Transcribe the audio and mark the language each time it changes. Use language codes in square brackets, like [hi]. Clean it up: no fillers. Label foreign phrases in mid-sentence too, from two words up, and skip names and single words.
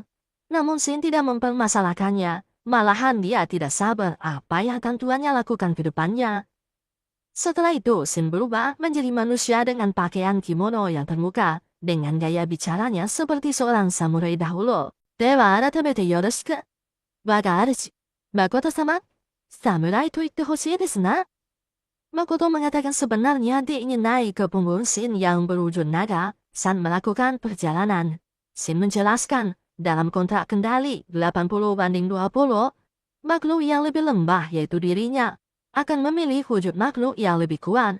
[id] Namun Shin tidak mempermasalahkannya. Malahan dia tidak sabar apa yang akan tuannya lakukan ke depannya. Setelah itu Shin berubah menjadi manusia dengan pakaian kimono yang terbuka. Dengan gaya bicaranya seperti seorang samurai dahulu. [ja] では改めてよろしく. 我が主. 真様、侍と言って欲しいですな. [id] Makoto mengatakan sebenarnya dia ingin naik ke punggung Shin yang berwujud naga saat melakukan perjalanan. Shin menjelaskan Dalam kontrak kendali 80-20, makhluk yang lebih lemah yaitu dirinya akan memilih wujud makhluk yang lebih kuat.